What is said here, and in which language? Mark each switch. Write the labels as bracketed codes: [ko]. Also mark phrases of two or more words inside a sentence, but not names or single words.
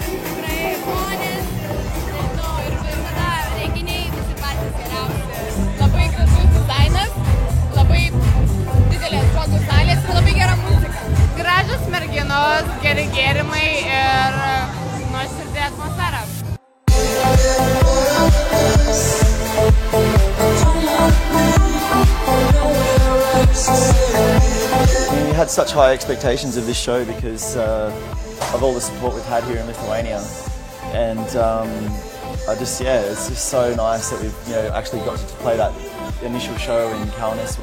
[lt] Tikrai žmonės, nežinau, ir visada renginiai visi patys geriausi. Labai gražus dizainas, labai didelės šokių salės ir labai gera muzika. Gražios merginos, geri gėrimai ir nuoširdį atmosferą. [en] We had such high expectations of this show because of all the support we've had here in Lithuania, and it's just so nice that we've actually got to play that initial show in Kaunas.